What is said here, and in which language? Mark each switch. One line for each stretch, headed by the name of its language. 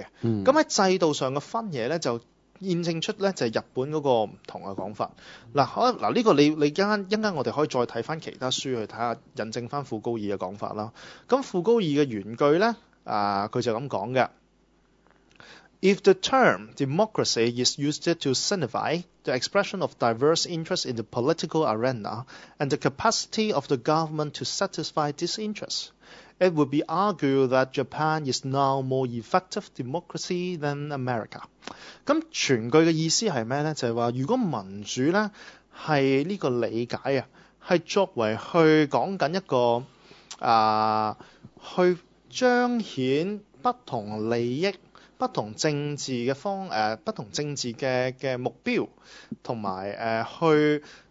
Cantonese: 咁、嗯、喺制度上嘅分野咧，就驗證出咧就係、是、日本嗰個唔同嘅講法。嗱、嗯，嗱呢、這個你一間我哋可以再睇翻其他書去睇下印證翻傅高義嘅講法啦。咁傅高義嘅原句咧，佢就咁講嘅。
English: If the term democracy is used to signify the expression of diverse interests in the political arena and the capacity of the government to satisfy these interests, it would be argued that Japan is now more effective democracy than America.
Cantonese: 咁全句嘅意思係咩呢？就係話如果民主呢係呢個理解呀，係作為去講緊一個去彰顯不同利益不同政治嘅不同政治嘅目標，同埋去